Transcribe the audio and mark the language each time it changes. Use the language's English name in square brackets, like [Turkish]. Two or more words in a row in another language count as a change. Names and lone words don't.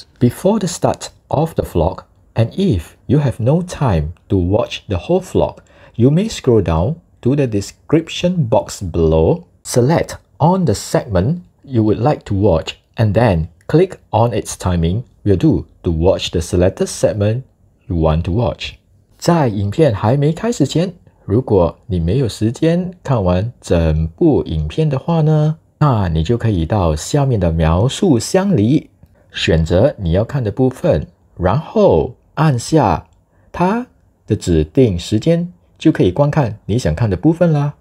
[English] Before the start of the vlog, and if you have no time to watch the whole vlog, you may scroll down to the description box below, select on the segment you would like to watch, and then click on its timing will do to watch the selected segment you want to watch. [Chinese] 在影片还没开始前，如果你没有时间看完整部影片的话呢，那你就可以到下面的描述箱里选择你要看的部分，然后按下它的指定時間，就可以觀看你想看的部分啦。